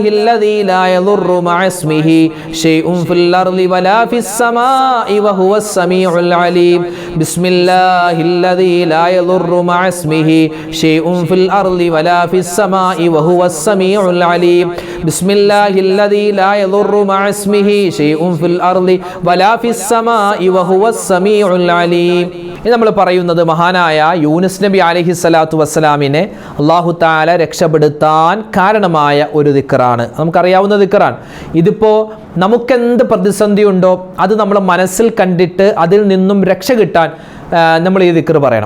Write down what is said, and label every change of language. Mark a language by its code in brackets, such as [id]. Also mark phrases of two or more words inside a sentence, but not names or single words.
[ar] الذي لا يضر مع اسمه شيء في الأرض ولا في السماء وهو السميع العليم بسم الله الذي لا يضر مع اسمه شيء في الأرض ولا في السماء وهو السميع العليم بسم الله الذي لا يضر مع اسمه شيء في الأرض ولا في السماء وهو السميع العليم. [ml] ഇത് നമ്മൾ പറയുന്നത് മഹാനായ യൂനുസ് നബി [ar] عليه الصلاة والسلام الله تعالى [ml] രക്ഷപ്പെടുത്താൻ കാരണമായ ഒരു ദിക്റാണ്. നമുക്കറിയാവുന്ന ദിക്റാണ്. ഇതിപ്പോൾ നമുക്കെന്ത് പ്രതിസന്ധി ഉണ്ടോ അത് നമ്മൾ മനസ്സിൽ കണ്ടിട്ട് അതിൽ നിന്നും രക്ഷ കിട്ടാൻ നമ്മൾ ഈ ദിക്ർ പറയണം.